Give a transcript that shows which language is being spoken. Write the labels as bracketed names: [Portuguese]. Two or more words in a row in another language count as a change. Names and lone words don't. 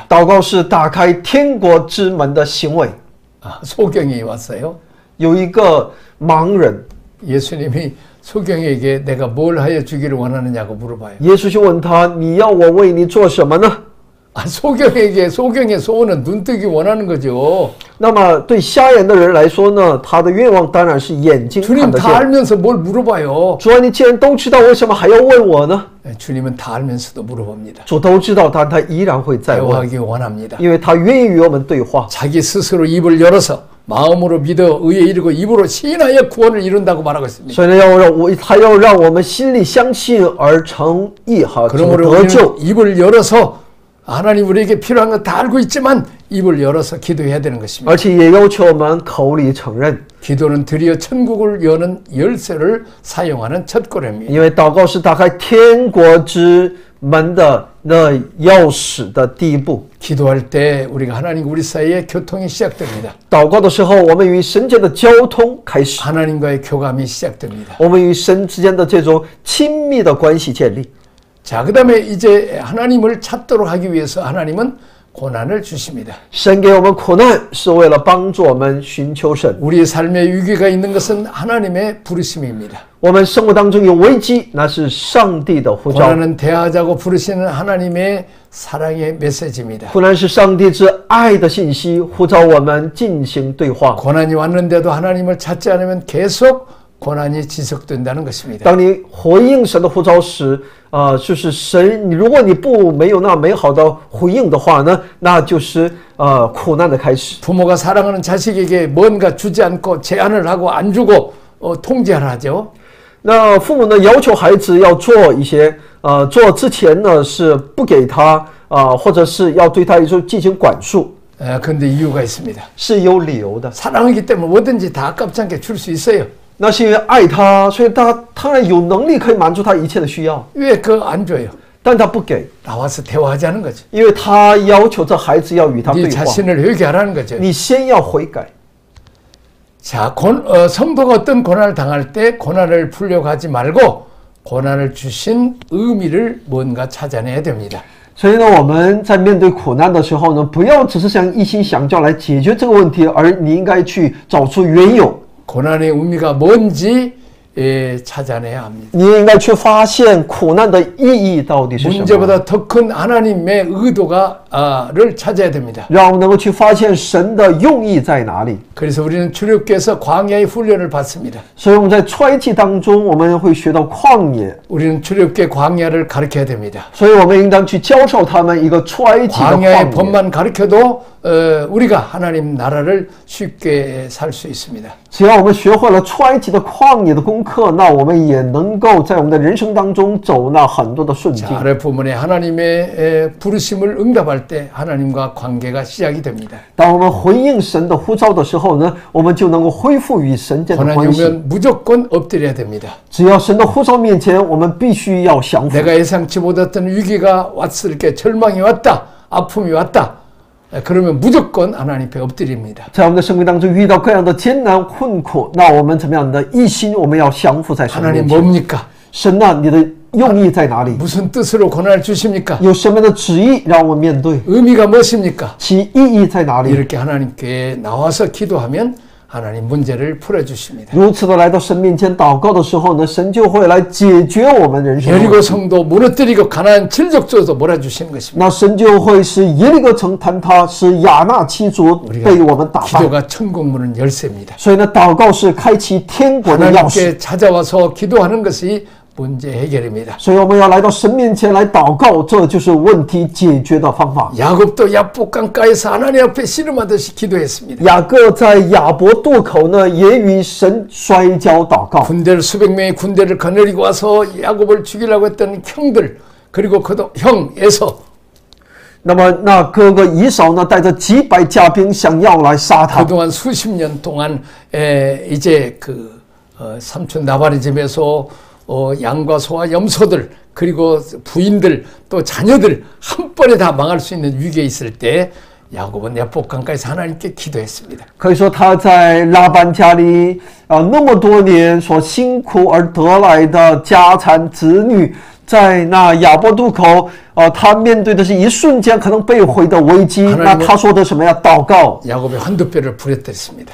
[Chinese] 祷告是打开天国之门的行为。 [Korean] 소경이 왔어요. [Chinese] 有一个盲人， [Korean] 예수님이 소경에게 내가 뭘 하여 주기를 원하느냐고 물어봐요. [Chinese] 耶稣就问他：“你要我为你做什么呢？” [Korean] 소경의 소원은 눈뜨기 원하는 거죠. [Chinese] 那么对瞎眼的人来说呢，他的愿望当然是眼睛看 [Korean] 주님 [Chinese] 得 [Korean] 다 [Chinese] 见。 [Korean] 알면서 뭘 물어봐요. [Chinese] 主啊，你既然都知道，为什么还要问我呢？ [Korean] 주님은 다 알면서도 물어봅니다. [Chinese] 主都知道，但他依然会再问， [Korean] 대화하기 원합니다. [Chinese] 因为他愿意与我们对话。 [Korean] 자기 스스로 입을 열어서 마음으로 믿어 의에 이르고 입으로 시인하여 구원을 이룬다고 말하고 있습니다. [Chinese] 所以呢，他要让我们心里相信而诚意和 [Korean] 그러므로 [Chinese] 得 [Korean] 우리는 [Chinese] 救。 [Korean] 입을 열어서 하나님 우리에게 필요한 거 다 알고 있지만 입을 열어서 기도해야 되는 것입니다. [Chinese] 而且也要求我们口里承认， [Korean] 기도는 드디어 천국을 여는 열쇠를 사용하는 첫 걸음입니다. [Chinese] 因为祷告是打开天国之门的那钥匙的第一步。 [Korean] 기도할 때 우리가 하나님과 우리 사이에 교통이 시작됩니다. [Chinese] 祷告的时候，我们与神间的交通开始， [Korean] 하나님과의 교감이 시작됩니다. [Chinese] 我们与神之间的这种亲密的关系建立。 [Korean] 자, 그 다음에 이제 하나님을 찾도록 하기 위해서 하나님은 고난을 주십니다. [Chinese] 神给我们苦难，是为了帮助我们寻求神。 [Korean] 우리의 삶에 위기가 있는 것은 하나님의 부르심입니다. [Chinese] 我们生活当中有危机，那是上帝的呼召。 [Korean] 고난은 대하자고 부르시는 하나님의 사랑의 메시지입니다. [Chinese] 苦难是上帝之爱的信息，呼召我们进行对话。 [Korean] 고난이 왔는데도 하나님을 찾지 않으면 계속 고난이 지속된다는 것입니다. [Chinese] 当你回应神的呼召时，就是神，如果你没有那美好的回应的话呢，那就是苦难的开始。 [Korean] 부모가 사랑하는 자식에게 뭔가 주지 않고 제한을 하고 안 주고 통제를 하죠. [Chinese] 那父母呢要求孩子要做一些，做之前呢是不给他或者是要对他进行管束， [Korean] 그런데 이유가 있습니다. [Chinese] 是有理由的。 [Korean] 사랑하기 때문에 뭐든지 다 아깝지 않게 줄 수 있어요. [Chinese] 那是因为爱他，所以他当然有能力可以满足他一切的需要， [Korean] 왜 그거 안 줘요? [Chinese] 但他不给， [Korean] 나와서 대화하자는 거죠. [Chinese] 因为他要求这孩子要与他 [Korean] 네 [Chinese] 对话。 [Korean] 자신을 회개하라는 거죠. [Chinese] 你先要悔改。 [Korean] 자, 성도가 어떤 고난을 당할 때 고난을 풀려고 하지 말고 고난을 주신 의미를 뭔가 찾아내야 됩니다. [Chinese] 所以呢，我们在面对苦难的时候呢，不要只是想一心想教来解决这个问题，而你应该去找出缘由。 [Korean] 고난의 의미가 뭔지 찾아내야 합니다. [Chinese] 你应该去发现苦难的意义到底是什么。 [Korean] 문제보다 더 큰 하나님의 의도를 찾아야 됩니다. [Chinese] 让我们能够去发现神的用意在哪里。 [Korean] 그래서 우리는 출애굽기에서 광야의 훈련을 받습니다. [Chinese] 所以我们在出埃及当中，我们会学到旷野， [Korean] 우리는 출애굽기의 광야를 가르쳐야 됩니다. [Chinese] 所以我们应当去教授他们一个出埃及的 [Korean] 광야의 [Chinese] 旷野。 [Korean] 법만 가르쳐도 우리가 하나님 나라를 쉽게 살 수 있습니다. [Chinese] 只要我们学会了出埃及的旷野的功课，那我们也能够在我们的人生当中走那很多的顺境。 [Korean] 자, 아래 부분에 하나님의 부르심을 응답할 때 하나님과 관계가 시작이 됩니다. [Chinese] 当我们回应神的呼召的时候呢，我们就能够恢复与神间的 [Korean] 고난이 [Chinese] 关系。 [Korean] 오면 무조건 엎드려야 됩니다. [Chinese] 只要神的呼召面前，我们必须要降服。 [Korean] 내가 예상치 못했던 위기가 왔을 때 절망이 왔다, 아픔이 왔다. 그러면 무조건 하나님 앞에 엎드립니다. [Chinese] 在我们的生命当中遇到各样的艰难困苦，那我们怎么样的一心，我们要降服在神 [Korean] 하나님 [Chinese] 面前。 [Korean] 뭡니까? [Chinese] 神啊，你的用意在哪里？ [Korean] 무슨 뜻으로 고난을 주십니까? [Chinese] 有什么样的旨意让我们面对？ [Korean] 의미가 무엇입니까? [Chinese] 其意义在哪里？ [Korean] 이렇게 하나님께 나와서 기도하면 하나님 문제를 풀어주십니다. [Chinese] 如此的来到神面前祷告的时候呢，神就会来解决我们人生的问 [Korean] 여리고 [Chinese] 题。 [Korean] 성도 무너뜨리고 가나안 칠족조도 몰아주시는 것입니다. [Chinese] 那神就会使耶利哥城坍塌，使亚纳七族被我们打败。 [Korean] 기도가 천국문은 열쇠입니다. [Chinese] 所以呢，祷告是开启天国的钥匙。 [Korean] 하나님께 찾아와서 기도하는 것이 문제 해결입니다. [Chinese] 所以我们要来到神面前来祷告，这就是问题解决的方法。 [Korean] 야곱도 야복 강가에서 하나님 앞에 씨름하듯이 기도했습니다. [Chinese] 雅各在亚伯渡口呢，也与神摔跤祷告。 [Korean] 군대를 수백 명의 군대를 거느리고 와서 야곱을 죽이려고 했던 형들 그리고 그도 형 에서 [Chinese] 那么那哥哥以扫呢，带着几百家兵想要来杀他。 [Korean] 그동안 수십 년 동안 이제 그 삼촌 나발의 집에서 양과 소와 염소들 그리고 부인들 또 자녀들 한 번에 다 망할 수 있는 위기에 있을 때 야곱은 야복 강가에서 하나님께 기도했습니다. [Chinese] 可以说他在拉班家里那么多年所辛苦而得来的家产子女，在那亚伯渡口，他面对的是一瞬间可能被毁的危机。那他说的什么呀？祷告。 [Korean] 야곱의 환도뼈를 부렸댔습니다.